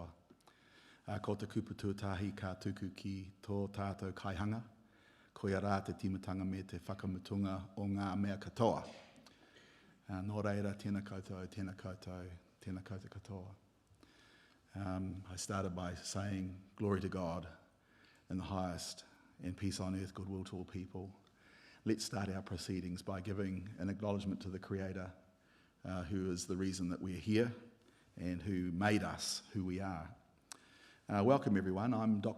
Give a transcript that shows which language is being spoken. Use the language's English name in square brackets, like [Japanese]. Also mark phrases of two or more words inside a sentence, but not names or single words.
[Māori] Ko te kupu tuatahi ka tuku ki tō tātou kaihanga, ko ia rā te timatanga me te whakamutunga o ngā mea katoa. Nō reira, tēnā koutou, tēnā koutou, tēnā koutou katoa. [English] I started by saying, glory to God in the highest, and peace on earth, goodwill to all people. Let's start our proceedings by giving an acknowledgement to the Creator, who is the reason that we're here and who made us who we are. Welcome everyone, I'm Dr.